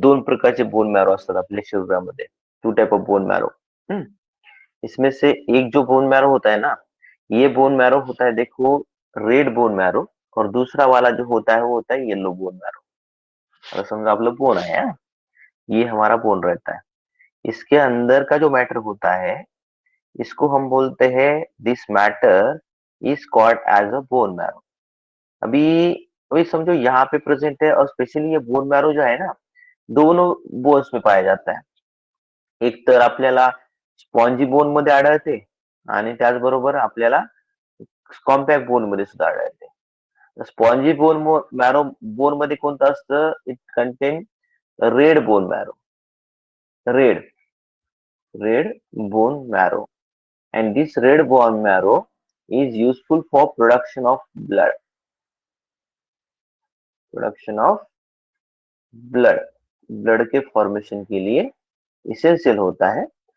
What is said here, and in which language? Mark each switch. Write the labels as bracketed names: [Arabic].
[Marathi] दोन प्रकारचे bone marrow असतात आपल्या शरीरामध्ये, [English] Two type of bone marrow. [Hindi] इसमें से एक जो बोन मैरो होता है ना, ये बोन मैरो होता है देखो, रेड बोन मैरो, और दूसरा वाला जो होता है वो होता है येलो बोन मैरो। अगर समझो आप लोग बोन है, ये हमारा बोन रहता है, इसके अंदर का जो मैटर होता है इसको हम बोलते हैं, [English] This matter is called as a bone marrow. [Hindi] अभी अभी समझो यहाँ पे प्रेजेंट है, और स्पेशली ये बोन मैरो जो है ना, दोनों बोन्स में पाया जाता है। [Marathi] एक तर आपल्याला स्पॉन्जी बोन मध्ये आढळते, आणि त्याचबरोबर आपल्याला कॉम्पॅक्ट बोन मध्ये सुद्धा आढळते। स्पॉन्जी बोन मॅरो बोन मध्ये कोणतं असतं, [English] it contain red bone marrow, red red bone marrow, and this red bone marrow is useful for production of blood, [Hindi] blood के फॉर्मेशन के लिए इसेंशियल होता है।